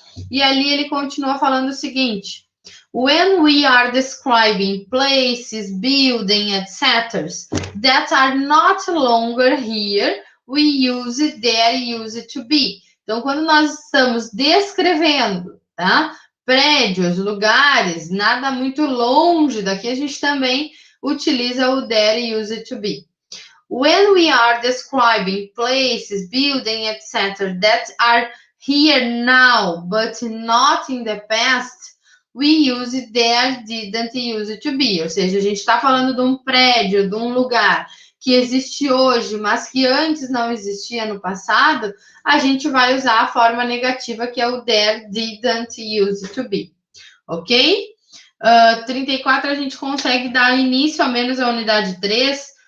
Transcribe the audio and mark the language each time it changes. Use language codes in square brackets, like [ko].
[pt] E ali ele continua falando o seguinte: [en] when we are describing places, buildings, etc., that are not longer here, we use there used to be. [pt] Então, quando nós estamos descrevendo, tá? Prédios, lugares, nada muito longe daqui, a gente também utiliza o [en] there used to be. When we are describing places, buildings, etc., that are here now, but not in the past, we use there, didn't use to be. [pt] Ou seja, a gente está falando de um prédio, de um lugar que existe hoje, mas que antes não existia no passado, a gente vai usar a forma negativa, que é o [en] there, didn't use to be. [pt] Ok? 34 a gente consegue dar início, ao menos, à unidade 3.